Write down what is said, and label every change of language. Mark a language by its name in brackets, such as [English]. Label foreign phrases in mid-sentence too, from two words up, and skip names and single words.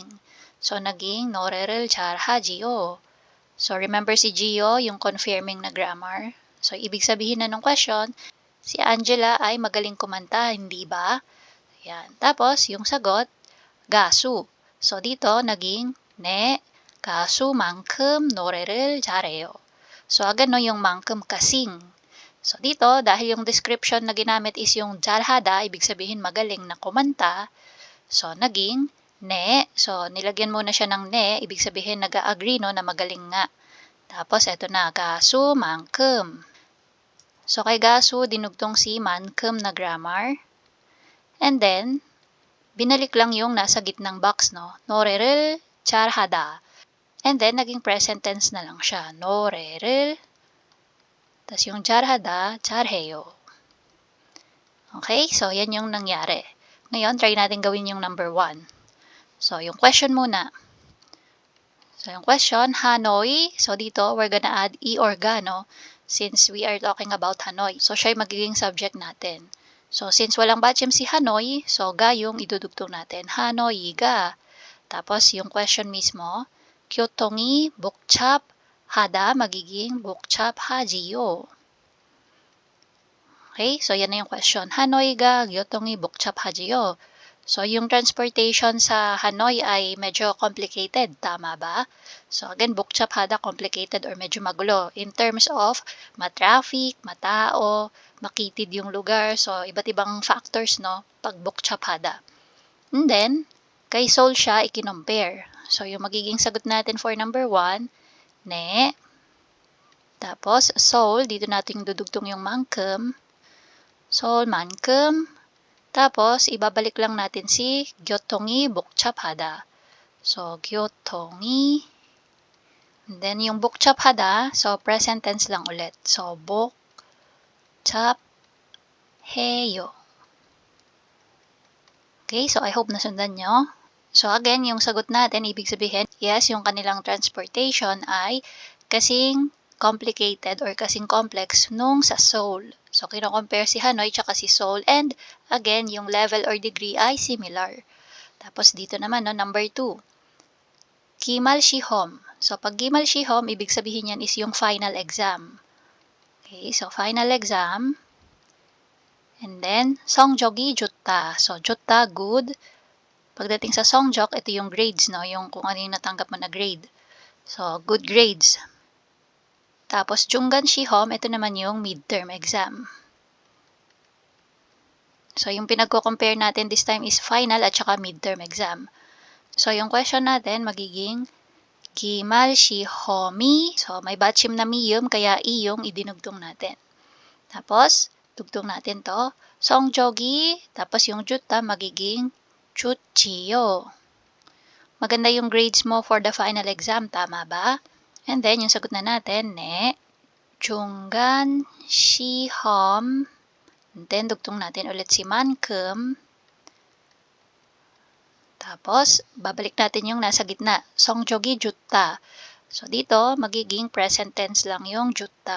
[Filipino] So, naging Noreril Jarha Gio. So, remember si Gio, yung confirming na grammar. So, ibig sabihin na ng question, si Angela ay magaling kumanta, hindi ba? Yan. Tapos, yung sagot, gasu. So, dito, naging ne, [Korean] 가수만큼 노래를 잘해요. [Filipino] So, agad no, yung man큼 kasing. So, dito, dahil yung description na ginamit is yung jarhada, ibig sabihin magaling na kumanta. So, naging ne. So, nilagyan muna siya ng ne, ibig sabihin nag-agree no, na magaling nga. Tapos, eto na, 가수만큼. So, kay gasu, dinugtong si man큼 na grammar. And then, binalik lang yung nasa gitnang box, no? [Korean] 노래를 잘하다. [English] And then, [Filipino] naging present tense na lang siya. [Korean] 노래를. [Filipino] Tapos yung [Korean] 잘하다, 잘해요. [Filipino] Okay? So, yan yung nangyari. Ngayon, try natin gawin yung number 1. So, yung question muna. So, yung question, Hanoi. So, dito, [English] we're gonna add i or ga, no? Since we are talking about Hanoi. [Filipino] So, siya yung magiging subject natin. So, since walang batchim si Hanoi, so ga yung idudugtong natin. Hanoi ga. Tapos, yung question mismo, [Korean] 교통이 복잡하다 magiging 복잡하지요. [Filipino] Okay, so yan na yung question. [Korean] Hanoi ga 교통이 복잡하지요. [Filipino] So, yung transportation sa Hanoi ay medyo complicated, tama ba? So, again, 복잡하다, complicated or medyo magulo. [English] In terms of [Filipino] matraffic, matao, makitid yung lugar. So, iba't ibang factors, no? Pag 복잡하다. And then, kay Seoul siya ikinompare. So, yung magiging sagot natin for number 1, ne. Tapos, Seoul, dito natin dudugtong yung mankem. Seoul만큼. Tapos, ibabalik lang natin si [Korean] 교통이 복잡하다. So, 교통이. [English] And then, [Filipino] yung 복잡하다, so, present tense lang ulit. [Korean] So, 복잡해요. [Filipino] Okay, so I hope nasundan nyo. So, again, yung sagot natin, ibig sabihin, yes, yung kanilang transportation ay kasing complicated or kasing complex nung sa Seoul. So, kino-compare si Hanoi tsaka si Seoul. And, again, yung [English] level or degree [Filipino] ay similar. Tapos, dito naman, no, number 2. Gimal Shihom. So, pag Gimal Shihom, ibig sabihin yan is yung [English] final exam. Okay, so, final exam. And then, [Korean] 성적이 좋다. So, 좋다, [English] good. [Filipino] Pagdating sa 성적, ito yung grades, no? Yung kung ano yung natanggap mo na grade. [English] So, good grades. Tapos, [Korean] 중간 시험, [Filipino] ito naman yung [English] midterm exam. [Filipino] So, yung pinagko-compare natin this time is final at saka [English] midterm exam. [Filipino] So, yung question natin magiging [Korean] 기말 시험이. [Filipino] So, may batchim na miyum, kaya i yung idinugtong natin. Tapos, dugtong natin to. 성적이, tapos yung 좋다 magiging 좋지요. Maganda yung grades mo for the [English] final exam, [Filipino] tama ba? And then, yung sagot na natin, ne. [Korean] 중간 시험. [English] And then, [Filipino] dugtong natin ulit si 만큼. Tapos, babalik natin yung nasa gitna. [Korean] 성적이 좋다. [Filipino] So, dito, magiging present tense lang yung 좋다.